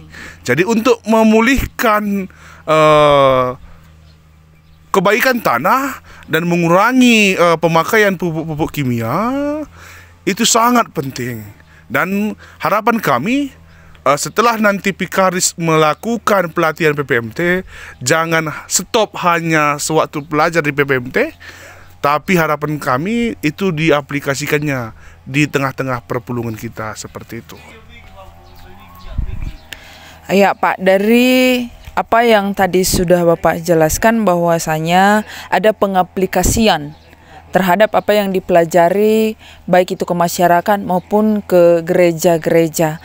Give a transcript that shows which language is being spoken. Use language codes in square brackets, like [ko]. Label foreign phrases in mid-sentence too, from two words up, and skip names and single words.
[id] Jadi untuk memulihkan kebaikan tanah dan mengurangi pemakaian pupuk-pupuk kimia itu sangat penting. Dan harapan kami setelah nanti Vikaris melakukan pelatihan PPMT, jangan stop hanya sewaktu belajar di PPMT, tapi harapan kami itu diaplikasikannya di tengah-tengah perpulungan kita, seperti itu. Ya Pak, dari apa yang tadi sudah Bapak jelaskan bahwasanya ada pengaplikasian terhadap apa yang dipelajari baik itu ke masyarakat maupun ke gereja-gereja.